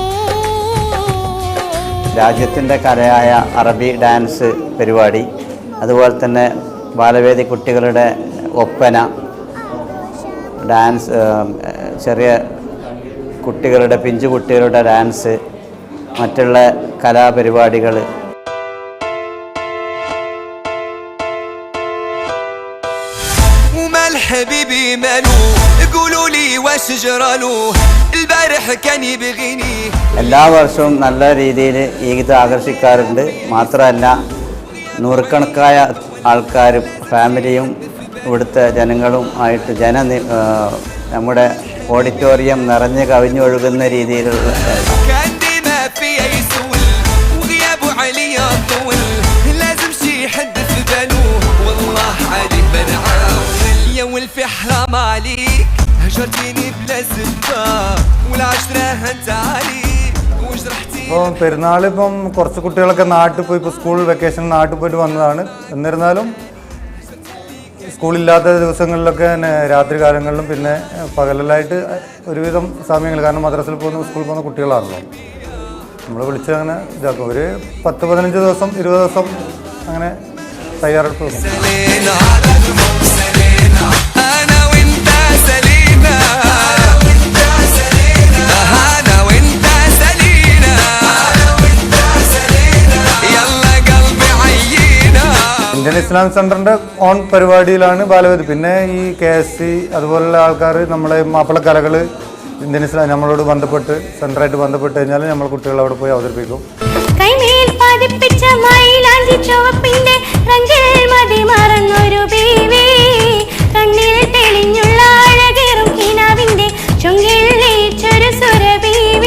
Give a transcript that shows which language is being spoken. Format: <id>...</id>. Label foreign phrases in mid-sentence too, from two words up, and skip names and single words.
<ml>രാജ്യത്തിൻ്റെ കലയായ അറബി ഡാൻസ് പരിപാടി, അതുപോലെ തന്നെ ബാലവേദി കുട്ടികളുടെ ഒപ്പന ഡാൻസ്, ചെറിയ കുട്ടികളുടെ പിഞ്ചു കുട്ടികളുടെ ഡാൻസ്, മറ്റുള്ള കലാപരിപാടികൾ.</ml> <ar>حبيبي مالو قولوا لي واش جرالو البارح كان يبغيني.</ar> <ml>എല്ലാ വർഷവും നല്ല രീതിയിൽ ഈദ് ആഘോഷിക്കാറുണ്ട്. മാത്രമല്ല നൂറുകണക്കായ ആൾക്കാരും ഫാമിലിയും ഇവിടുത്തെ ജനങ്ങളും ആയിട്ട് നമ്മുടെ ഓഡിറ്റോറിയം നിറഞ്ഞു കവിഞ്ഞൊഴുകുന്ന രീതിയിലുള്ള</ml> <ar>كان ديما في يسول وغيابه علي طول لازم شي حد في باله والله عليك بنعاون يا ولفي حرام عليك هجرتيني بلا سباب والعشرة هنت عليك وجرحتي</ar> <ml>ഇപ്പോൾ പെരുന്നാൾ ഇപ്പം കുറച്ച് കുട്ടികളൊക്കെ നാട്ടിൽ പോയി ഇപ്പോൾ സ്കൂൾ വെക്കേഷൻ നാട്ടിൽ പോയിട്ട് വന്നതാണ്. എന്നിരുന്നാലും സ്കൂളില്ലാത്ത ദിവസങ്ങളിലൊക്കെ തന്നെ രാത്രി കാലങ്ങളിലും പിന്നെ പകലിലായിട്ട് ഒരുവിധം സമയങ്ങൾ, കാരണം മദ്രസയിൽ പോകുന്ന സ്കൂളിൽ പോകുന്ന കുട്ടികളാണല്ലോ, നമ്മൾ വിളിച്ച് അങ്ങനെ ഇതാക്കും. ഒരു 10-15 ദിവസം 20 ദിവസം അങ്ങനെ തയ്യാറെടുപ്പ് വെക്കും.</ml> <ar>أنا وأنت سلينا أنا وأنت سلينا يلا قلبي عينا</ar> <ml>ഇന്ത്യൻ ഇസ്ലാമിക് സെൻ്ററിൻ്റെ ഓൺ പരിപാടിയിലാണ് ബാലവേദി. പിന്നെ ഈ KSC അതുപോലുള്ള ആൾക്കാർ നമ്മളെ മാപ്പിളക്കലകൾ ഇന്ത്യൻ ഇസ്ലാം നമ്മളോട് ബന്ധപ്പെട്ട് സെൻ്ററായിട്ട് ബന്ധപ്പെട്ട് കഴിഞ്ഞാൽ നമ്മൾ കുട്ടികളെ അവിടെ പോയി അവതരിപ്പിക്കും. കൈമേൽ പതിപ്പിച്ച മൈലാഞ്ചി ചുവപ്പിന്റെ റംഗിൽ മതി മറന്നൊരു ബീവി, കണ്ണിൽ തെളിഞ്ഞുള്ള അഴകേറും കിനാവിന്റെ ചുങ്കിൽ ലയിച്ചൊരു സുരബീവി.</ml>